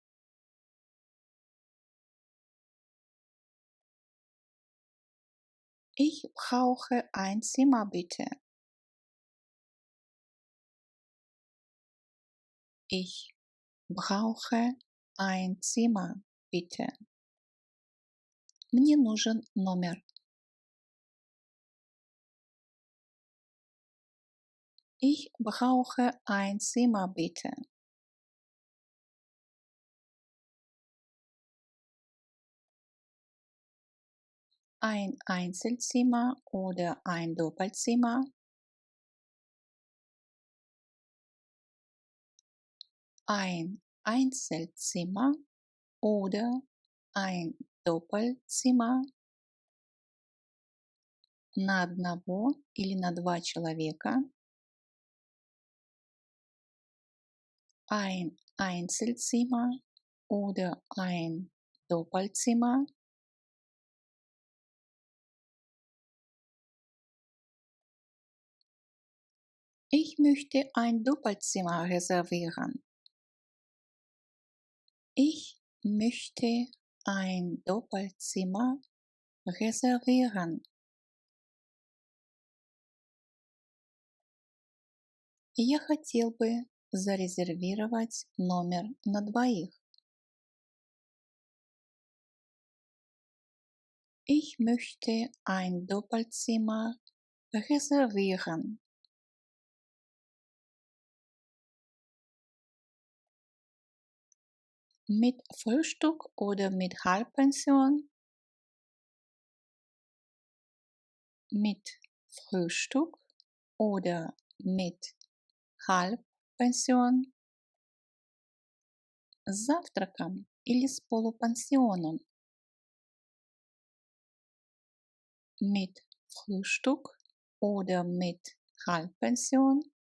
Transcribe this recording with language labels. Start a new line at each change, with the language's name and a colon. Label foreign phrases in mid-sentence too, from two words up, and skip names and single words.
German: Ich brauche ein Zimmer bitte. Ich brauche ein Zimmer bitte.
Russian: Мне нужен номер.
German: Ich brauche ein Zimmer bitte. Ein Einzelzimmer oder ein Doppelzimmer? Ein Einzelzimmer oder ein Doppelzimmer?
Russian: На одного или на 2 человека?
German: Ein Einzelzimmer oder ein Doppelzimmer? Ich möchte ein Doppelzimmer reservieren. Ich möchte ein Doppelzimmer reservieren.
Russian: Я хотел бы зарезервировать номер на 2.
German: Ich möchte ein Doppelzimmer reservieren. Mit Frühstück oder mit Halbpension? Mit Frühstück oder mit Halbpension?
Russian: С завтраком или с полупансионом?
German: Mit Frühstück oder mit Halbpension?